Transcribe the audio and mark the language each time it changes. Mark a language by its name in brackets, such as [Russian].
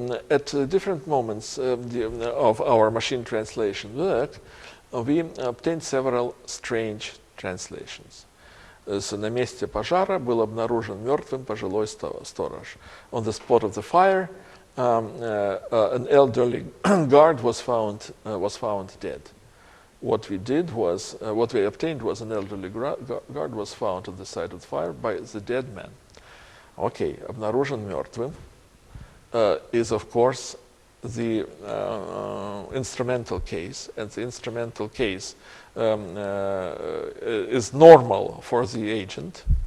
[English] At different moments of our machine translation work, we obtained several strange translations. [Russian] So, на месте пожара был обнаружен мертвым пожилой сторож. [English] On the spot of the fire, an elderly guard was found dead. What we did was, what we obtained was an elderly guard was found on the side of the fire by the dead man. Okay, [Russian] обнаружен мертвым [English] is of course the instrumental case, and the instrumental case is normal for the agent.